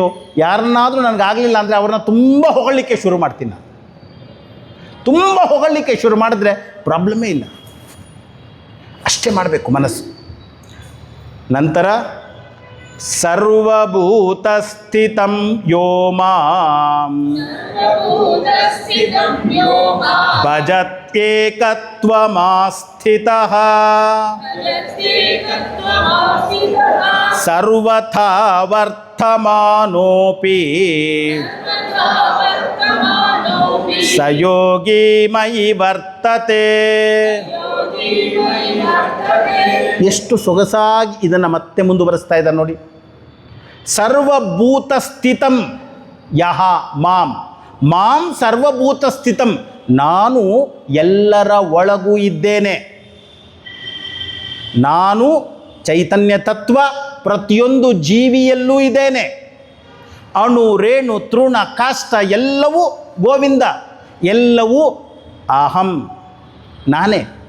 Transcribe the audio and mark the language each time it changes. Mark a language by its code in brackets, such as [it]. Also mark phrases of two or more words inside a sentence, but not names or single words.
[kn] ಯಾರನ್ನಾದರೂ ನನಗಾಗಲಿಲ್ಲ ಅಂದರೆ ಅವ್ರನ್ನ ತುಂಬ ಹೊಗಳಲಿಕ್ಕೆ ಶುರು ಮಾಡ್ತೀನಿ. ನಾನು ತುಂಬ ಹೊಗಳಲಿಕ್ಕೆ ಶುರು ಮಾಡಿದ್ರೆ ಪ್ರಾಬ್ಲಮ್ಮೇ ಇಲ್ಲ. ಅಷ್ಟೇ ಮಾಡಬೇಕು ಮನಸ್ಸು. [sa] ನಂತರ ಸರ್ವಭೂತಸ್ಥಿತಂ ಯೋ ಮಾಂ ಭಜತ್ಯೇಕತ್ವಮಾಸ್ಥಿತಃ ಸರ್ವಥಾ ವರ್ತಮಾನೋಪಿ ಸ ಯೋಗಿ ಮಯಿ ವರ್ತತೆ. [kn] ಎಷ್ಟು ಸೊಗಸಾಗಿ ಇದನ್ನು ಮತ್ತೆ ಮುಂದುವರಿಸ್ತಾ ಇದ್ದಾರೆ ನೋಡಿ. [sa] ಸರ್ವಭೂತ ಸ್ಥಿತಂ ಯಹ ಮಾಂ. ಮಾಂ ಸರ್ವಭೂತ ಸ್ಥಿತಂ, [kn] ನಾನು ಎಲ್ಲರ ಒಳಗೂ ಇದ್ದೇನೆ. ನಾನು ಚೈತನ್ಯ ತತ್ವ ಪ್ರತಿಯೊಂದು ಜೀವಿಯಲ್ಲೂ ಇದ್ದೇನೆ. ಅಣು ರೇಣು ತೃಣ ಕಾಷ್ಟ ಎಲ್ಲವೂ ಗೋವಿಂದ, ಎಲ್ಲವೂ ಅಹಂ, ನಾನೇ.